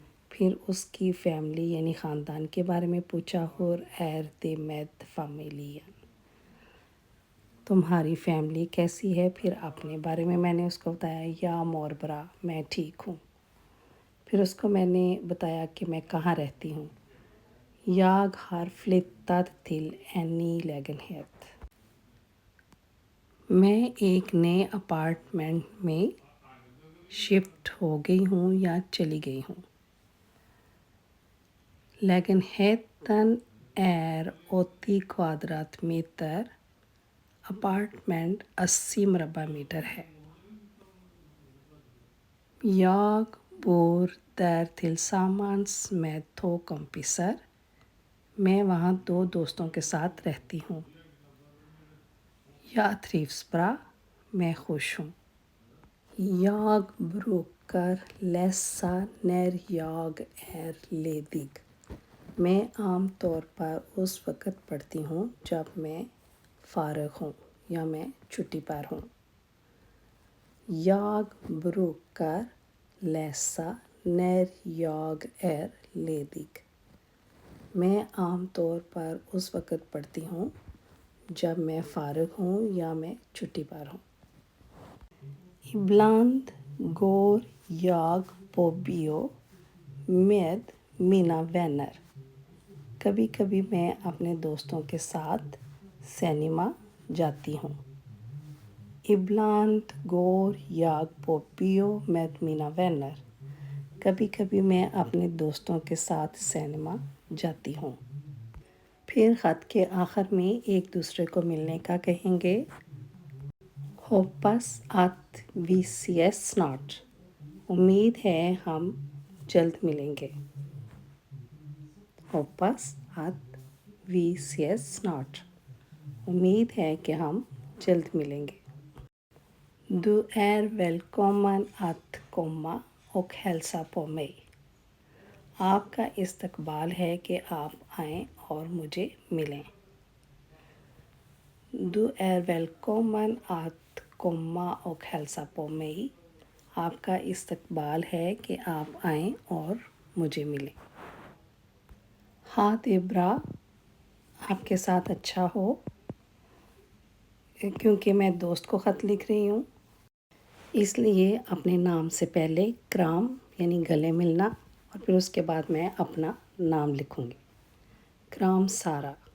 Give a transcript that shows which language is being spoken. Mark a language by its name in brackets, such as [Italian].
[Hindi] फिर उसकी फैमिली यानी ख़ानदान के बारे में पूछा और [Swedish] एर दे मैद फैमिलियन, [Hindi] तुम्हारी फैमिली कैसी है। फिर अपने बारे में मैंने उसको बताया, [Swedish] या मोर बरा, [Hindi] मैं ठीक हूँ। फिर उसको मैंने बताया कि मैं कहाँ रहती हूँ। [Swedish] Jag har flyttat till en ny lägenhet. [Hindi] मैं एक नए अपार्टमेंट में शिफ्ट हो गई हूँ या चली गई हूँ। [Swedish] Lägenheten är 80 kvadratmeter. [Hindi] अपार्टमेंट 80 मुरब्बा मीटर है। [Swedish] Jag bor där tillsammans med 2 kompisar. [Hindi] मैं वहाँ 2 दोस्तों के साथ रहती हूँ। [Swedish] Jag trivs bra, [Hindi] मैं खुश हूँ। [Swedish] Jag brukar läsa när jag är ledig. [Hindi] मैं आम तौर पर उस वक़्त पढ़ती हूँ जब मैं फ़ारिग हूँ या मैं छुट्टी पर हूँ. [Swedish] Jag brukar läsa när jag är ledig. [Hindi] मैं आम तौर पर उस वक़्त पढ़ती हूँ जब मैं फ़ारिग हूँ या मैं छुट्टी पर हूँ. [Swedish] Ibland går jag på bio med mina vänner. [Hindi] कभी कभी मैं अपने दोस्तों के साथ सिनेमा जाती हूँ. [Swedish] Ibland går jag på bio med mina vänner. [Hindi] कभी कभी मैं अपने दोस्तों के साथ सिनेमा जाती हूँ. फिर ख़त के आखिर में एक दूसरे को मिलने का कहेंगे. [Swedish] Hoppas att vi ses snart. [Hindi] उम्मीद है हम जल्द मिलेंगे. [Swedish] Hoppas att vi ses snart. [Hindi] उम्मीद है कि हम जल्द मिलेंगे. [Swedish] Du är välkommen att komma och hälsa på mig. [Hindi] आपका इस्तकबाल है कि आप आएं और मुझे मिलें. [Swedish] Du är välkommen att komma och hälsa på mig. [Hindi] आपका इस्तकबाल है कि आप आएं और मुझे मिलें. हाँ इब्रा, आपके साथ अच्छा हो, क्योंकि मैं दोस्त को ख़त लिख रही हूँ इसलिए अपने नाम से पहले क्राम यानी गले मिलना और फिर उसके बाद मैं अपना नाम लिखूँगी. क्राम सारा.